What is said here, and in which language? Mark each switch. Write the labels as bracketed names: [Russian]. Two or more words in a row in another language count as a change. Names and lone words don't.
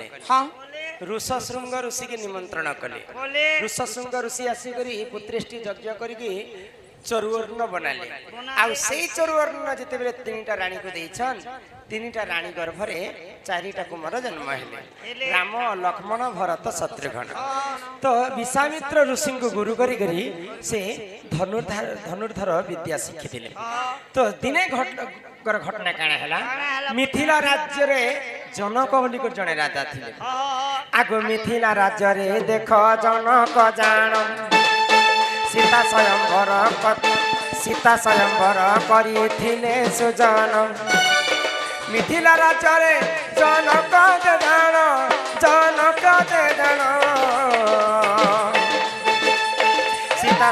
[Odia] ହଁ ଋଷ୍ୟଶୃଙ୍ଗ ଋଷିଙ୍କୁ ନିମନ୍ତ୍ରଣ କଲେ ବୋଲେ ଋଷ୍ୟଶୃଙ୍ଗ ଋଷି ଆସି କରି ପୁତ୍ରେଷ୍ଟି ଯଜ୍ଞ କରି ଚରୁବର୍ଣ୍ଣ ବନେଇଲେ ଆଉ ସେଇ ଚରୁବର୍ଣ୍ଣ ଯେତେବେଳେ ତିନିଟା ରାଣୀଙ୍କୁ ଦେଉଛନ୍ତି ତିନିଟା ରାଣୀ ଗର୍ଭରେ ଚାରିଟା କୁମାର ଜନ୍ମ ହେଲେ ରାମ ଲକ୍ଷ୍ମଣ ଭରତ ଶତ୍ରୁଘ୍ନ ତ ବିଶ୍ୱାମିତ୍ର ଋଷିଙ୍କୁ ଗୁରୁ କରି କରି ସେ ଧନୁର୍ଦ୍ଧର ବିଦ୍ୟା ଶିଖି ଦେଲେ ତ ଦିନେ ଘଟଣା କଣ ହେଲା ମିଥିଳା ରାଜ୍ୟରେ ଜନକ ବୋଲି କେଉଁ ଜଣେ ରାଜା ଥିଲେ ଆଗୋ ମିଥିଳା ରାଜ୍ୟରେ ଦେଖ ଜନକ ଜେମା ସୀତା ସ୍ୱୟମ୍ବର କରିଥିଲେ ସୁଜନ ମିଥିଳା ରାଜ୍ୟରେ ଜନକ ଜେମା ସୀତା